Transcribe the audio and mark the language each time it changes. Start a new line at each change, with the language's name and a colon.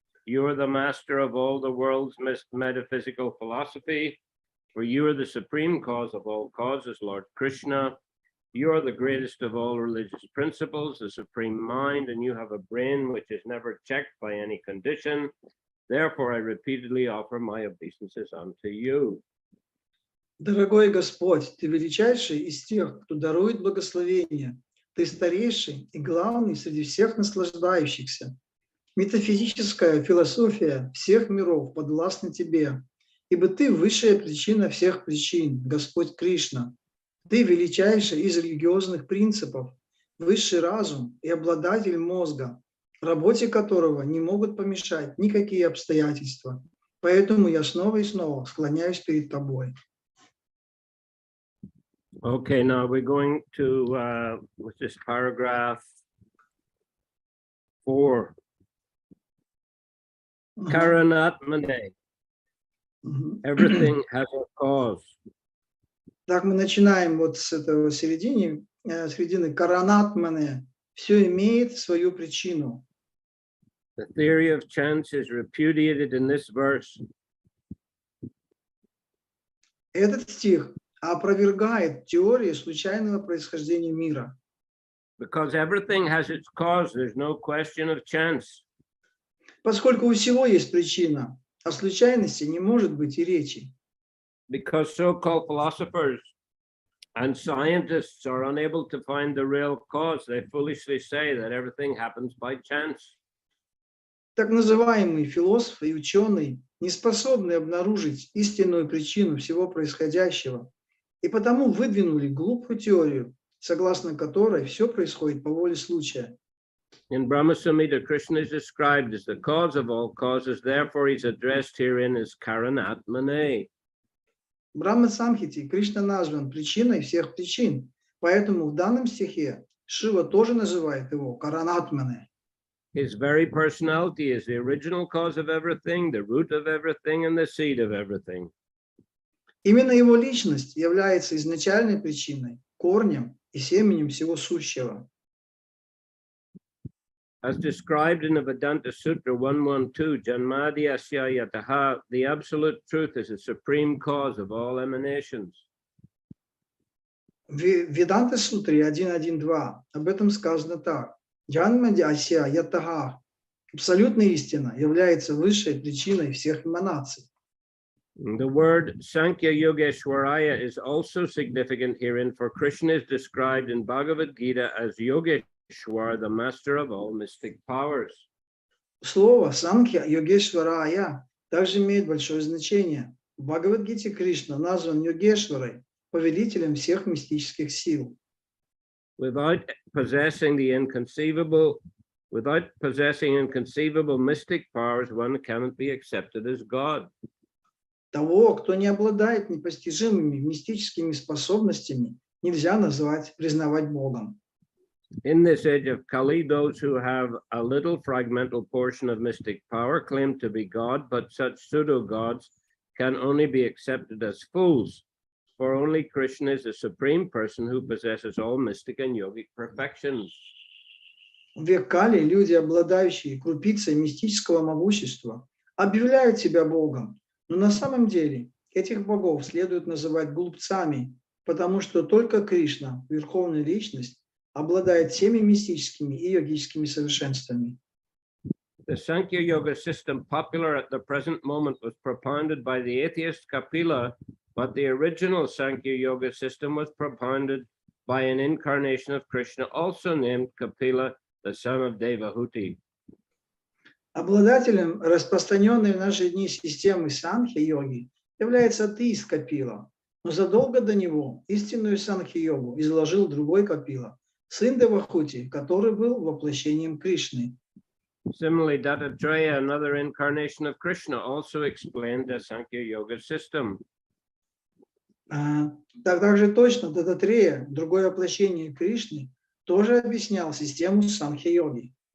English: You are the master of all the world's metaphysical philosophy, for you are the supreme cause of all causes, Lord Krishna. You are the greatest of all religious principles, the supreme mind, and you have a brain which is never checked by any condition. Therefore, I repeatedly offer my obeisances unto you.
Russian: Дорогой Господь, Ты величайший из тех, кто дарует благословение. Ты старейший и главный среди всех наслаждающихся. Метафизическая философия всех миров подвластна Тебе, ибо Ты высшая причина всех причин, Господь Кришна. Ты величайший из религиозных принципов, высший разум и обладатель мозга, работе которого не могут помешать никакие обстоятельства. Поэтому я снова и снова склоняюсь перед Тобой.
English: Okay, now we're going to with this paragraph 4. Karanatmane. Everything has a cause.
Russian: Так, мы начинаем вот с этого середины Каранатмане. Все имеет свою причину.
English: The theory of chance is repudiated in this verse.
Russian: Этот стих опровергает теорию случайного происхождения мира.
English: Because everything has its cause, there's no question of chance.
Russian: Поскольку у всего есть причина, о случайности не может быть и речи.
English: Because so-called philosophers and scientists are unable to find the real cause, they foolishly say that everything happens by chance.
Russian: Так называемые философы и ученые не способны обнаружить истинную причину всего происходящего, и потому выдвинули глупую теорию, согласно которой все происходит по воле случая.
English: In Brahma Samhita, Krishna is described as the cause of all causes, therefore he's addressed herein as Karanatmane.
Russian: В Брахма-самхите Кришна назван причиной всех причин, поэтому в данном стихе Шива тоже называет его Каранатмане.
English: His very personality is the original cause of everything, the root of everything, and the seed of everything.
Russian: Именно его личность является изначальной причиной, корнем и семенем всего сущего.
English: As described in the Vedanta Sutra 112, Janmadi Asya Yataha, the absolute truth is the supreme cause of all emanations.
Russian: В Веданта Сутре 1.1.2 об этом сказано так. Джанмади Ася Ятага, абсолютная истина, является высшей причиной всех эманаций.
English: The word Sankhya Yogeshwaraya is also significant herein, for Krishna is described in Bhagavad Gita as Yogeshwar, the master of all mystic powers.
Russian: Слово Санхья Йогешварая также имеет большое значение. В Бхагавадгите Кришна назван Йогешварой, повелителем всех мистических сил.
English: Without possessing inconceivable mystic powers, one cannot be accepted as God.
Russian: Того, кто не обладает непостижимыми мистическими способностями, нельзя признавать Богом.
English: In this age of Kali, those who have a little fragmental portion of mystic power claim to be God, but such pseudo-gods can only be accepted as fools, for only Krishna is the supreme person who possesses all mystic and yogic perfections.
Russian: В век Кали люди, обладающие крупицей мистического могущества, объявляют себя Богом, но на самом деле этих богов следует называть глупцами, потому что только Кришна, Верховная Личность, обладает всеми мистическими и йогическими совершенствами.
English: The Sankhya Yoga system, popular at the present moment, was propounded by the atheist Kapila, but the original Sankhya Yoga system was propounded by an incarnation of Krishna, also named Kapila, the son of Devahuti.
Russian: Обладателем распространенной в наши дни системы Санхья-йоги является атеист Капила, но задолго до него истинную Санхья-йогу изложил другой Капила, сын Девахути, который был воплощением Кришны.
English: Similarly, Dattatreya, another incarnation of Krishna, also explained the Sankhya Yoga system.
Russian: Также точно Даттатрея, другое воплощение Кришны, тоже объяснял систему Санхья-йоги.